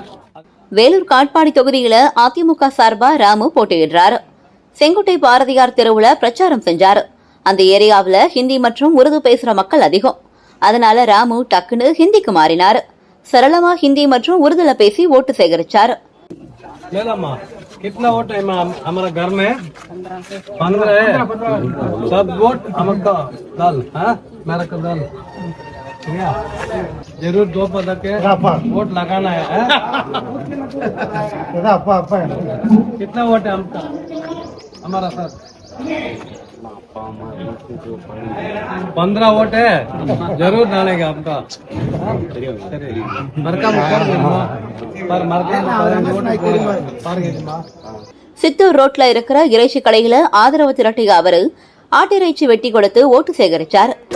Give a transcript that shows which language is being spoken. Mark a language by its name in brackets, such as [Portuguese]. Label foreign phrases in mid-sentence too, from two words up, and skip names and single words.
[Tamil] வேலூர் காட்பாடி தொகுதியில அதிமுக சார்பா ராமு போட்டியிடுறாரு. செங்குட்டை பாரதியார் தெருவுல பிரச்சாரம் செஞ்சாரு. அந்த ஏரியாவில் ஹிந்தி மற்றும் உருது பேசுற மக்கள் அதிகம். அதனால ராமு டக்குன்னு ஹிந்திக்கு மாறினாரு. சரளமா ஹிந்தி மற்றும் உருதுல பேசி ஓட்டு சேகரிச்சாரு. [Hindi] कितना वोट है हमारा घर में 15 है। सब वोट हमको डाल, मेरा को डाल, जरूर 2 पद के वोट लगाना है। कितना वोट है हमका हमारा सर 15 वोट है, जरूर डालेगा आपका। [Tamil] சித்தூர் ரோட்ல இருக்கிற இறைச்சி கடையில ஆதரவு திரட்டிய அவரு ஆட்டிறைச்சி வெட்டி கொடுத்து ஓட்டு சேகரிச்சார்.